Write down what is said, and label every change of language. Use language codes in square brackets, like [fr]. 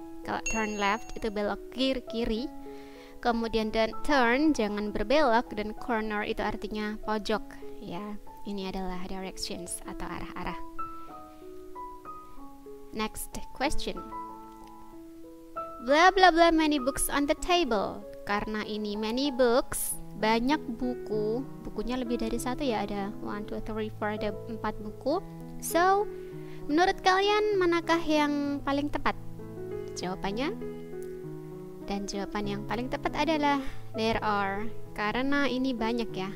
[id] Kalau turn left itu belok kiri. Kemudian dan turn jangan berbelok, dan corner itu artinya pojok ya. Ini adalah directions atau arah-arah. [en] Next question. Blah blah blah many books on the table. [id] Karena ini many books, banyak buku. Bukunya lebih dari satu ya, ada 1, 2, 3, 4, ada 4 buku. So, menurut kalian manakah yang paling tepat? Jawabannya? Dan jawaban yang paling tepat adalah there are. Karena ini banyak ya.